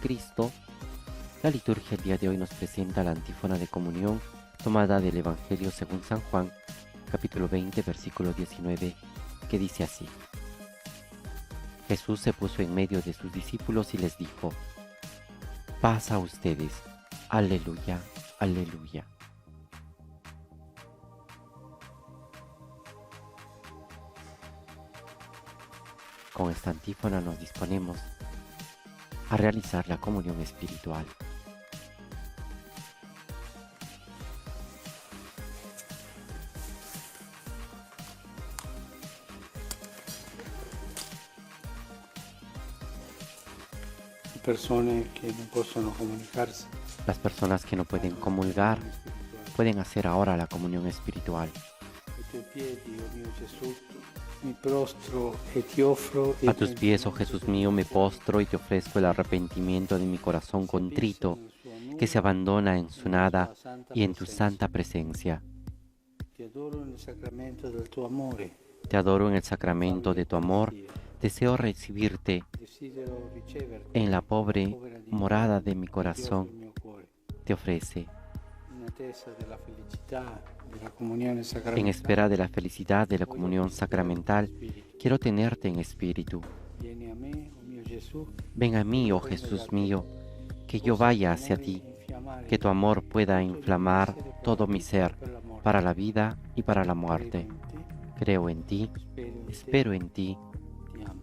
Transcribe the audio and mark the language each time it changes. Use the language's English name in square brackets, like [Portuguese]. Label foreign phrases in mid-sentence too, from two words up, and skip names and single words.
[Spanish] Cristo, la liturgia el día de hoy nos presenta la antífona de comunión tomada del Evangelio según San Juan, capítulo 20, versículo 19, que dice así: Jesús se puso en medio de sus discípulos y les dijo: paz a ustedes. Aleluya, aleluya. Con esta antífona nos disponemos a realizar la comunión espiritual. [Italian] Persone che non possono comunicarsi. [Spanish] Las personas que no pueden comulgar pueden hacer ahora la comunión espiritual. [Italian] Ai tuoi piedi, oh mio Gesù, mi prostro e ti offro [Spanish] A tus pies, oh Jesús mío, me postro y te ofrezco el arrepentimiento de mi corazón contrito, que se abandona en su nada y en tu santa presencia. [Italian] Ti adoro nel sacramento del tuo amore. [Spanish] Te adoro en el sacramento de tu amor. Deseo recibirte [Italian] Desidero riceverti [Spanish] en la pobre [Italian] povera dimora [Spanish] morada de mi [Italian] del [Spanish] corazón. [Italian] mio cuore. [Spanish] Te ofrece, [Italian] In attesa della felicità della comunione [Spanish] en [Italian] sacramentale. [Spanish] espera de la felicidad de la comunión sacramental, quiero tenerte en espíritu. [Italian] Vieni a me, oh mio Gesù, [Spanish] Ven a mí, oh Jesús mío, que yo vaya hacia ti, que tu amor pueda inflamar todo mi ser para la vida y para la muerte. Creo en ti, espero en ti, [Italian] ti amo.